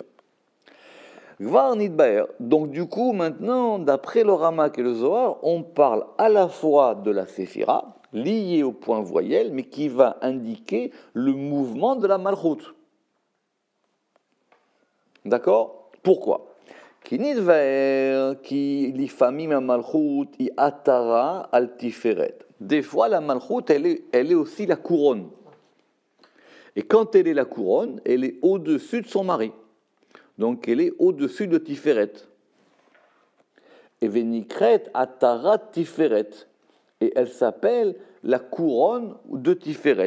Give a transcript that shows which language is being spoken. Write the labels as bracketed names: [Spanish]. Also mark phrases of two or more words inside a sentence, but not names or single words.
[Hebrew] כבר נדבר. [French] Donc du coup, maintenant, d'après le Ramak et le Zohar, on parle à la fois de la Séphira, liée au point voyelle, mais qui va indiquer le mouvement de la Malchut. D'accord? Pourquoi? [Hebrew] כי נדבר, כי לפעמים מלכות, היא עטרה על תפארת. [French] Des fois, la Malchut, elle est aussi la couronne. Et quand elle est la couronne, elle est au-dessus de son mari. Donc, elle est au-dessus de Tiferet. Et [Hebrew] ונקראת עטרת תפארת. [French] Et elle s'appelle la couronne de Tiferet.